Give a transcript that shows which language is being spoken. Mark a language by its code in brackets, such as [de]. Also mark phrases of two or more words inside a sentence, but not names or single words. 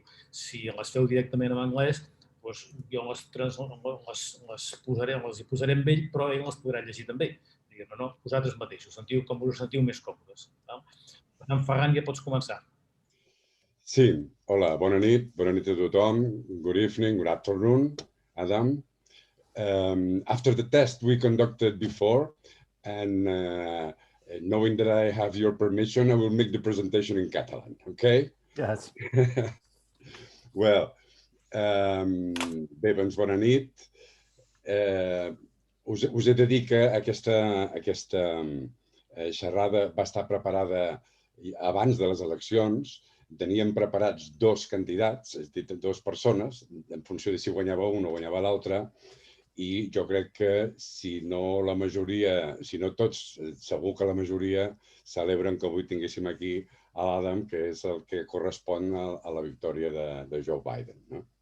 [ca] Si les feu directament en anglès, jo les posaré amb ell, però ell les podrà llegir també. Diguem-ne, vosaltres mateixos, com us sentiu més còmodes. En Ferran, ja pots començar. Sí, hola, bona nit a tothom. [en] Good evening, good afternoon, Adam. After the test we conducted before, and knowing that I have your permission, I will make the presentation in Catalan, okay? Yes. Well, [ca] bé, doncs bona nit. Us he de dir que aquesta xerrada va estar preparada abans de les eleccions. Teníem preparats 2 candidats, és a dir, 2 persones, en funció de si guanyava un o guanyava l'altre, i jo crec que si no la majoria, si no tots, segur que la majoria celebren que avui tinguéssim aquí a l'Adam, que és el que correspon a la victòria de Joe Biden.